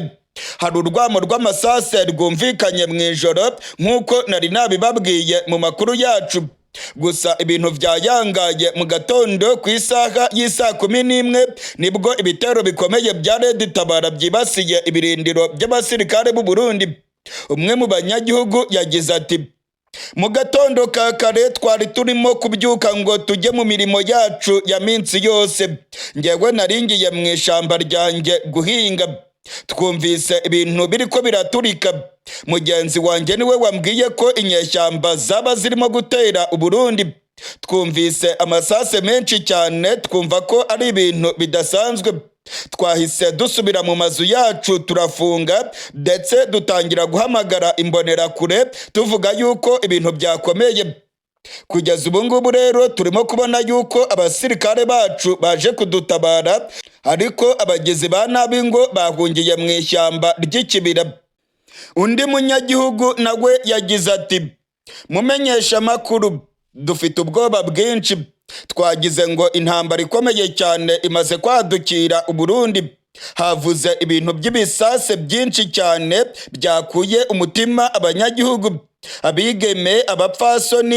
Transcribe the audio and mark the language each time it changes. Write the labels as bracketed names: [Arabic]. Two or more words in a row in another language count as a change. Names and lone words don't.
[Kinyarwanda] Hari urwamo rw'amasase rwumvikanye mu ijoro nk'uko nari nabibabwiye mu makuru yacu. Gusa ibintu byayangaye mu gatondo ku isaha y'isa 11 nibwo ibitero bikomeye bya Red Tabara byibasiye ibirindiro by'abasirikare b'u Burundi. Umwe mu banyagihugu yagize ati: mu gatondo ka kare twari turimo kubyuka ngo tujye mu mirimo yacu ya minsi yose. [Rundi] Ngewe naringiye mu ishamba ryanjye guhinga, twumvise ibintu biriko biraturika. [Kinyarwanda] Mugenzi wanjye niwe wambwiye ko inyeshyamba zaba zirimo gutera u Burundi. twumvise amasase menshi cyane twumva ko ari ibintu bidasanzwe. Twahise dusubira mu mazu yacu turafunga ndetse dutangira guhamagara imbonerakure tuvuga yuko ibintu byakomeye. Kugeza ubu ngubu rero turimo kubona yuko abasirikare bacu baje kudutabara, ariko abagizi ba nabi ngo bahungiye mu ishyamba ry'ikibira. Undi munyagihugu nawe yagize ati, mumenyesha amakuru, dufite ubwoba bwinshi, twagize ngo intambara ikomeye cyane imaze kwadukira Uburundi. Havuze ibintu by'ibisase byinshi cyane byakuye umutima abanyagihugu, abigeme, abapfasoni.